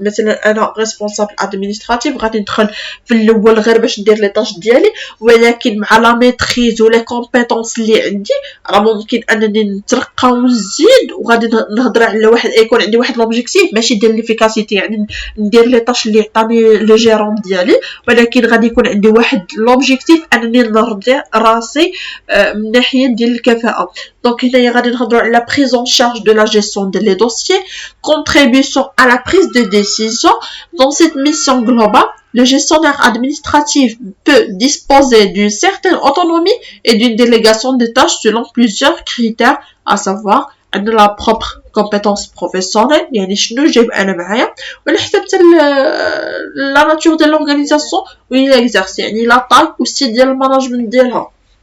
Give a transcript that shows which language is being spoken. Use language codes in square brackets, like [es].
[ar] مثلا انا ريسبونسابل ادمينستراتيف غادي ندخل في الاول غير باش ندير لي طاش ديالي ولكن مع لا ميتريز و لي كومبيتونس اللي عندي راه ممكن انني نترقى ونزيد وغادي نهضر على واحد يكون عندي واحد لوبجيكتيف ماشي ديال ليفيكاسيتي يعني ندير لي طاش اللي عطاني لو جيرون ديالي ولكن غادي يكون عندي واحد لوبجيكتيف انني نرضي راسي من ناحيه ديال الكفاءه. دونك هنايا غادي نهضروا على [fr] لا بريز اون شارج دو لا جيستيون des dossiers, contribution à la prise de décision. Dans cette mission globale, le gestionnaire administratif peut disposer d'une certaine autonomie et d'une délégation de tâches selon plusieurs critères, à savoir [ar] عندنا لا بروبر كومبيتونس بروفيسيونيل، يعني شنو جايب انا معايا، ولا حتى لا ناتور ديال لورغانيزاسيون وين اكزارسي، يعني لا طاي والستيل ديال الماناجمنت ديالها.